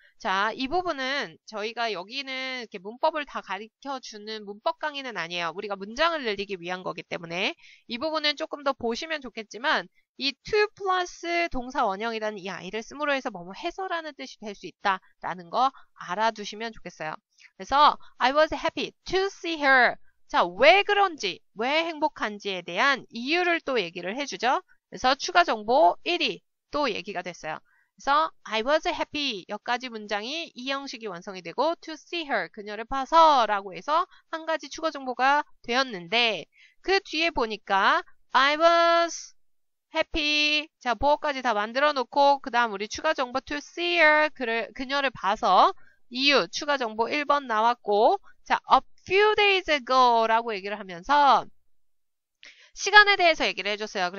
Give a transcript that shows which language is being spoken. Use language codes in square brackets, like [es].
[ko] 자, 이 부분은 저희가 여기는 이렇게 문법을 다 가르쳐주는 문법 강의는 아니에요. 우리가 문장을 늘리기 위한 거기 때문에 이 부분은 조금 더 보시면 좋겠지만 이 to 플러스 동사 원형이라는 이 아이를 쓰므로 해서 뭐뭐 해서라는 뜻이 될 수 있다라는 거 알아두시면 좋겠어요. [en] 그래서 I was happy to see her. [ko] 자, 왜 그런지, 왜 행복한지에 대한 이유를 또 얘기를 해주죠. 그래서 추가 정보 1이 또 얘기가 됐어요. 그래서 [en] I was happy [ko] 여기까지 문장이 이 형식이 완성이 되고 [en] to see her [ko] 그녀를 봐서 라고 해서 한 가지 추가 정보가 되었는데 그 뒤에 보니까 I was happy 자 보어까지 다 만들어 놓고 그 다음 우리 추가 정보 to see her 그녀를 봐서 이유 추가 정보 1번 나왔고 자 [en] a few days ago [ko] 라고 얘기를 하면서 시간에 대해서 얘기를 해줬어요.